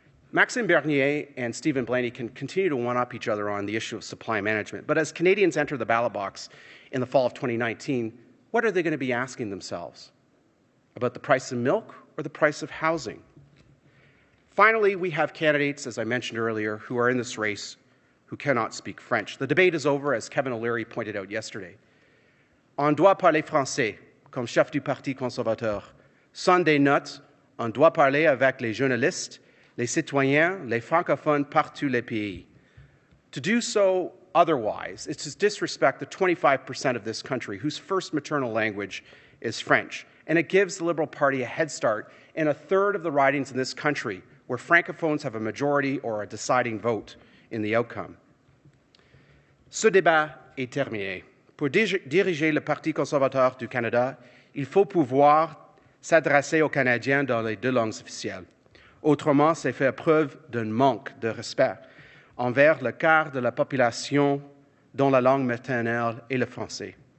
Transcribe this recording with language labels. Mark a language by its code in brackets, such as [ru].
[en] Maxime Bernier and Stephen Blaney can continue to one-up each other on the issue of supply management, but as Canadians enter the ballot box in the fall of 2019, what are they going to be asking themselves? About the price of milk or the price of housing? Finally, we have candidates, as I mentioned earlier, who are in this race who cannot speak French. The debate is over, as Kevin O'Leary pointed out yesterday. [fr] On doit parler français, comme chef du Parti conservateur. Sans des notes, on doit parler avec les journalistes, les citoyens, les francophones partout les pays. [en] To do so otherwise, it's to disrespect the 25% of this country whose first maternal language is French. And it gives the Liberal Party a head start in a third of the ridings in this country where francophones have a majority or a deciding vote in the outcome. [fr] Ce débat est terminé. Pour diriger le Parti conservateur du Canada, il faut pouvoir s'adresser aux Canadiens dans les deux langues officielles. Autrement, c'est faire preuve d'un manque de respect envers le quart de la population dont la langue maternelle est le français.